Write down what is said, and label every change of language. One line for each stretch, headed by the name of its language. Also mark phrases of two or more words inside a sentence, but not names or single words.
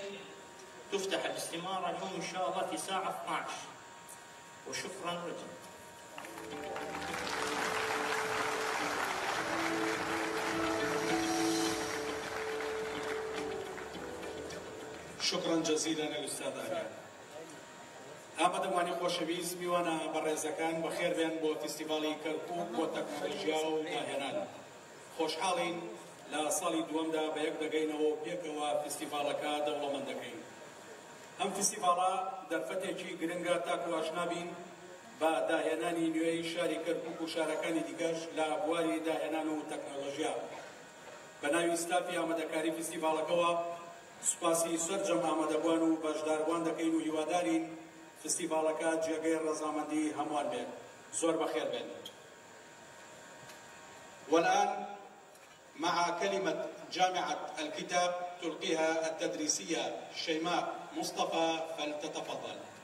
Arabic: تفتح الاستمارة اليوم إن شاء الله في ساعة 12. وشكرا جزيلا. شكرا جزيلا الأستاذ آريان.
Central Kurdish: ئامادەوانی خۆشەویست میوانە بەڕێزەکان بەخێر بێن بۆ فیستیڤاڵی کەرکووک بۆ تەکنۆلۆژیا و داهێنان. خۆشحاڵین لە ساڵی دووەمدا بە یەک دەگەینەوە پێکەوە فیستیڤاڵەکە دەوڵەمەند دەکەین. ئەم فیستیڤاڵە دەرفەتێکی گرنگە تاکو ئاشنا بین بە داهێنانی نوێی شاری کەرکووک و شارەکانی دیگەش لە بواری داهێنان و تەکنۆلۆژیا. بە ناوی ستافی ئامادەکاری فیستیڤاڵەکەوە سوپاسی سەرجەم ئامادەبوان و بەشداربوان دەکەین و هیوادارین فستیڤالەکە جێگەی ڕەزامەندی هەمووان بێت. زۆر بەخێر بێن.
Arabic: والآن مع كلمة جامعة الكتاب تلقيها التدريسية شيماء مصطفى، فلتتفضل.